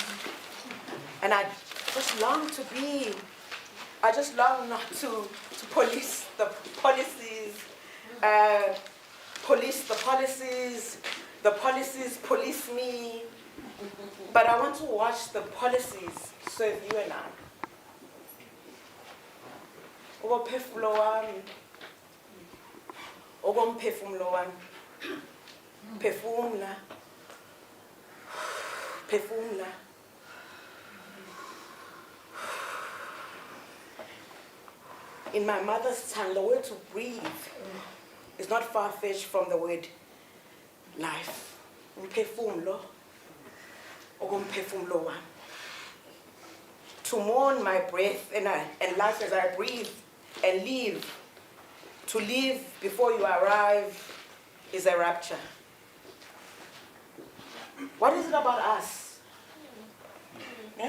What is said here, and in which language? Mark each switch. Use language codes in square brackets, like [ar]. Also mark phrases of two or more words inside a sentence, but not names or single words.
[en] And I just long to be, I just long not to police the policies, the policies police me, but I want to watch the policies serve you and I. [zu] Ukuphefumla wami, ngomphefumlo wami, phefumla, phefumla. [en] In my mother's tongue, the word to breathe is not far-fetched from the word life. [zu] Ngphefumlo, ngomphefumlo wami. [en] To mourn my breath and life as I breathe and live. To live before you arrive is a rapture. What is it about us? Yeah?